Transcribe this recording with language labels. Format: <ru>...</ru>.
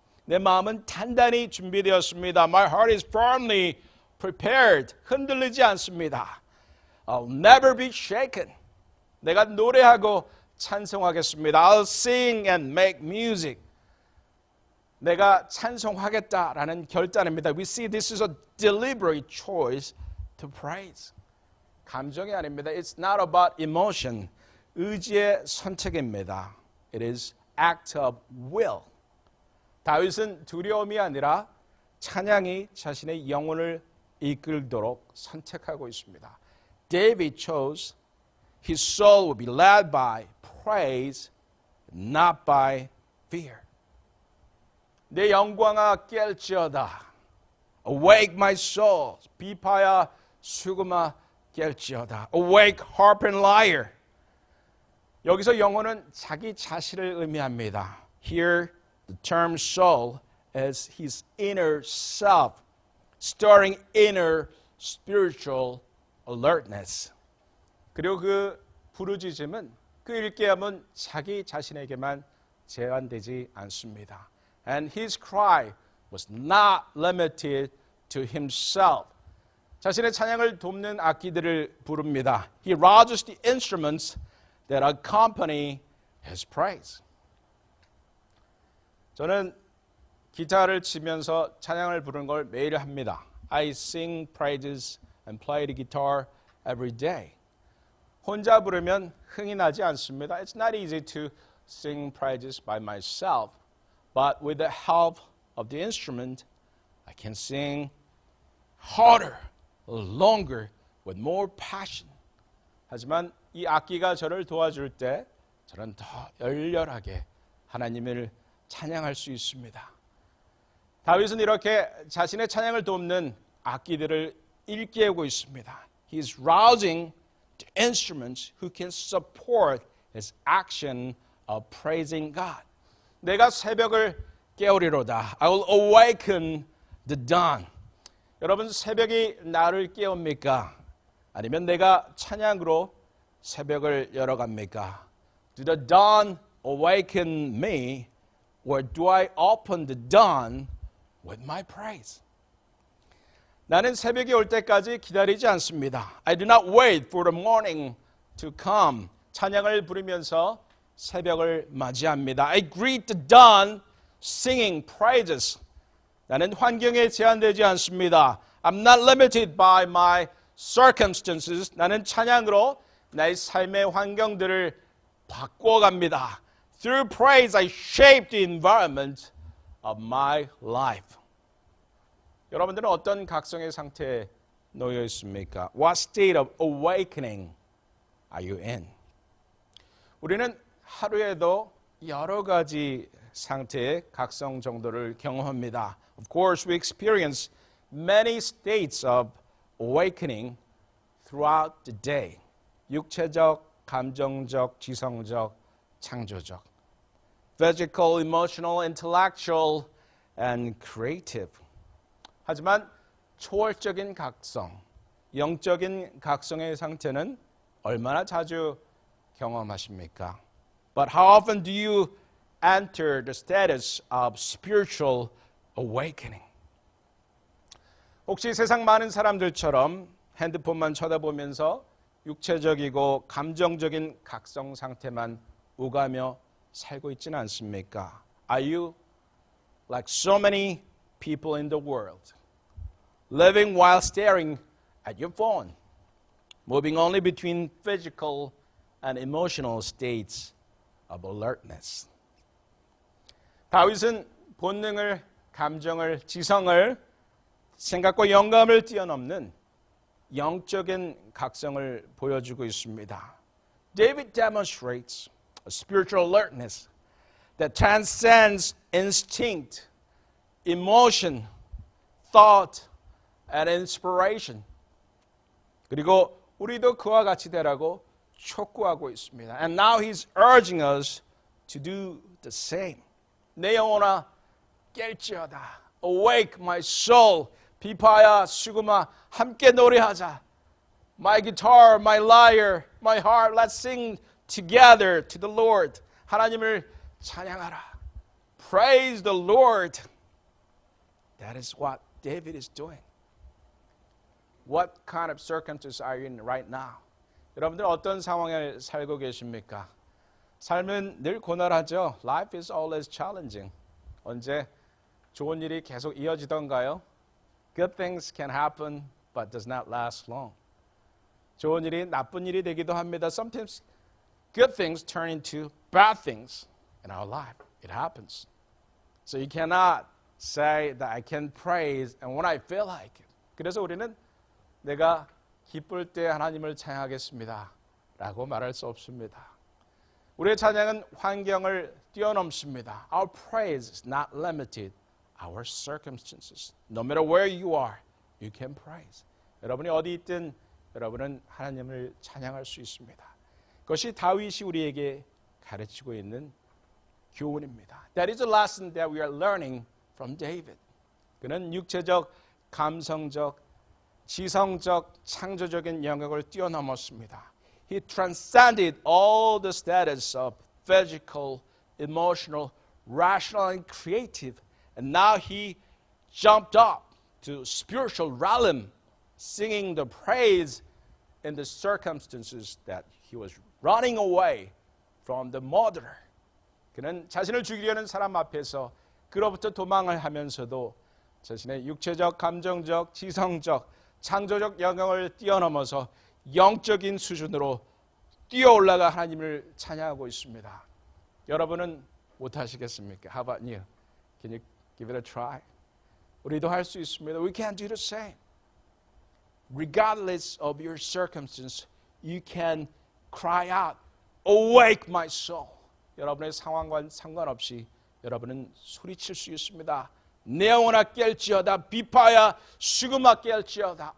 <ko>내 마음은 단단히 준비되었습니다.</ko> <en>My heart is firmly prepared.</en> <ko>흔들리지 않습니다.</ko> <en>I'll never be shaken.</en> <ko>내가 노래하고 찬송하겠습니다.</ko> <en>I'll sing and make music.</en> <ko>내가 찬송하겠다라는 결단입니다.</ko> <en>We see this is a deliberate choice to praise.</en> <ko>감정이 아닙니다.</ko> <en>It's not about emotion.</en> <ko>의지의 선택입니다.</ko> <en>It is act of will.</en> <ko>다윗은 두려움이 아니라 찬양이 자신의 영혼을 이끌도록 선택하고 있습니다.</ko> <en>David chose his soul will be led by praise, not by fear.</en> <ko>내 영광아 깰지어다.</ko> <en>Awake my soul.</en> <ko>비파야 수금아 깰지어다.</ko> <en>Awake harp and lyre.</en> <ko>여기서 영혼은 자기 자신을 의미합니다.</ko> <en>Here the term soul is his inner self, stirring inner spiritual alertness.</en> <ko>그리고 그 부르짖음은 그 일깨움은 자기 자신에게만 제한되지 않습니다.</ko> <en>And his cry was not limited to himself.</en> <ko>자신의 찬양을 돕는 악기들을 부릅니다.</ko> <en>He rouses the instruments that accompany his praise.</en> <ko>저는 기타를 치면서 찬양을 부르는 걸 매일 합니다.</ko> <en>I sing praises and play the guitar every day.</en> <ko>혼자 부르면 흥이 나지 않습니다.</ko> <en>It's not easy to sing praises by myself, but with the help of the instrument, I can sing harder, longer, with more passion.</en> <ko>하지만 이 악기가 저를 도와줄 때 저는 더 열렬하게 하나님을 찬양할 수 있습니다. 다윗은 이렇게 자신의 찬양을 돕는 악기들을 일깨우고 있습니다.</ko> <en>He is rousing the instruments who can support his action of praising God.</en> <ko>내가 새벽을 깨우리로다.</ko> <en>I will awaken the dawn.</en> <ko>여러분 새벽이 나를 깨웁니까? 아니면 내가 찬양으로 새벽을 열어갑니까?</ko> <en>Do the dawn awaken me? Or do I open the dawn with my praise?</en> <ko>나는 새벽이 올 때까지 기다리지 않습니다.</ko> <en>I do not wait for the morning to come.</en> <ko>찬양을 부르면서 새벽을 맞이합니다.</ko> <en>I greet the dawn singing praises.</en> <ko>나는 환경에 제한되지 않습니다.</ko> <en>I'm not limited by my circumstances.</en> <ko>나는 찬양으로 나의 삶의 환경들을 바꿔갑니다.</ko> <en>Through praise, I shape the environment of my life.</en> <ko>여러분들은 어떤 각성의 상태에 놓여 있습니까?</ko> <en>What state of awakening are you in?</en> <ko>우리는 하루에도 여러 가지 상태의 각성 정도를 경험합니다.</ko> <en>Of course, we experience many states of awakening throughout the day.</en> <ko>육체적, 감정적, 지성적, 창조적.</ko> <en>Physical, emotional, intellectual, and creative.</en> <ko>하지만 초월적인 각성, 영적인 각성의 상태는 얼마나 자주 경험하십니까?</ko> <en>But how often do you enter the status of spiritual awakening?</en> <ko>혹시 세상 많은 사람들처럼 핸드폰만 쳐다보면서 육체적이고 감정적인 각성 상태만 오가며 살고 있지는 않습니까?</ko> <en>Are you like so many people in the world, living while staring at your phone, moving only between physical and emotional states of alertness?</en> <ko>다윗은 본능을, 감정을, 지성을, 생각과 영감을 뛰어넘는 영적인 각성을 보여주고 있습니다.</ko> <en>David demonstrates a spiritual alertness that transcends instinct, emotion, thought, and inspiration.</en> <ko>그리고 우리도 그와 같이 되라고 촉구하고 있습니다.</ko> <en>And now he's urging us to do the same.</en> <ko>내 영혼아 깰지어다.</ko> <en>Awake my soul.</en> <ko>비파야 수금아 함께 노래하자.</ko> <en>My guitar, my lyre, my heart, let's sing together to the Lord.</en> <ko>하나님을 찬양하라.</ko> <en>Praise the Lord. That is what David is doing. What kind of circumstances are you in right now?</en> <ko>여러분들 어떤 상황에 살고 계십니까? 삶은 늘 고난하죠.</ko> <en>Life is always challenging.</en> <ko>언제 좋은 일이 계속 이어지던가요?</ko> <en>Good things can happen, but does not last long.</en> <ko>좋은 일이 나쁜 일이 되기도 합니다.</ko> <en>Sometimes good things turn into bad things in our life. It happens. So you cannot say that I can praise and when I feel like it.</en> <ko>그래서 우리는 내가 기쁠 때 하나님을 찬양하겠습니다 라고 말할 수 없습니다. 우리의 찬양은 환경을 뛰어넘습니다.</ko> <en>Our praise is not limited our circumstances. No matter where you are, you can praise.</en> <ko>여러분이 어디 있든 여러분은 하나님을 찬양할 수 있습니다. 그것이 다윗이 우리에게 가르치고 있는 교훈입니다.</ko> <en>That is a lesson that we are learning from David.</en> <ko>그는 육체적, 감성적, 지성적, 창조적인 영역을 뛰어넘었습니다.</ko> <en>He transcended all the status of physical, emotional, rational, and creative. And now he jumped up to spiritual realm, singing the praise in the circumstances that he was running away from the murderer.</en> <ko>그는 자신을 죽이려는 사람 앞에서 그로부터 도망을 하면서도 자신의 육체적, 감정적, 지성적, 창조적 영역을 뛰어넘어서 영적인 수준으로 뛰어올라가 하나님을 찬양하고 있습니다. 여러분은 못하시겠습니까?</ko> <en>How about you? Can you give it a try?</en> <ko>우리도 할 수 있습니다.</ko> <en>We can do the same. Regardless of your circumstance, you can cry out, awake my soul.</en> <ko>여러분의 상황과 상관없이 여러분은 소리칠 수 있습니다. 내 영혼아 깰지어다. 비파야 수금아 깰지어다.</ko>